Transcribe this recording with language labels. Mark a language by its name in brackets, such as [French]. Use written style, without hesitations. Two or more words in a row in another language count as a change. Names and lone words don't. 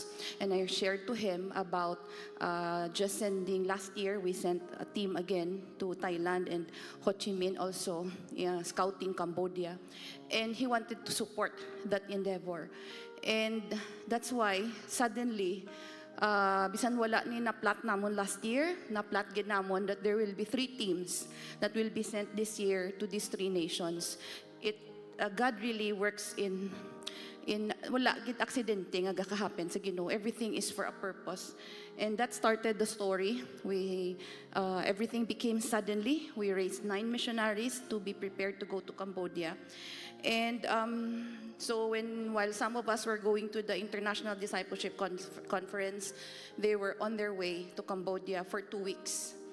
[English] And I shared to him about just sending, last year we sent a team again to Thailand and Ho Chi Minh also, scouting Cambodia. And he wanted to support that endeavor. And that's why suddenly, [Hiligaynon] bisan wala ni na-plot namon [English] last year, [Hiligaynon] na-plot gid namon [English] that there will be 3 teams that will be sent this year to these 3 nations. God really works in [Hiligaynon] wala gid aksidente nga gakahappen sa Ginoo. [English] Everything is for a purpose. And that started the story. Everything became suddenly. We raised 9 missionaries to be prepared to go to Cambodia. And so while some of us were going to the International Discipleship Conference, they were on their way to Cambodia for 2 weeks.